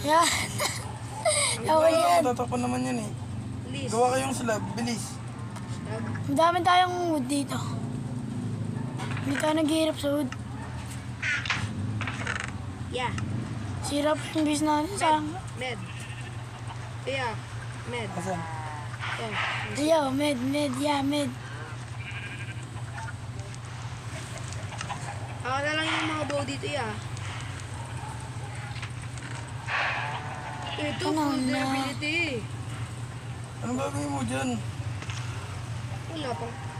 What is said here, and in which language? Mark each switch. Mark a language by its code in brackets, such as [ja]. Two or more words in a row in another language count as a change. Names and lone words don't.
[tl] Yan. Okay yan. Tatapan naman yan eh. Please. Gawa kayong slab, bilis. Slab. Madami tayong wood dito. Hindi tayo naghihirap sa wood. Yeah. Sirap yung base natin. Sayang. Med. Yeah. Med. Asan? Yeah. Yo, med. Yeah, med. Ako na lang yung mga bow dito ya. Ito, Ano full na? durability. Anong gagawin mo dyan? Wala pa.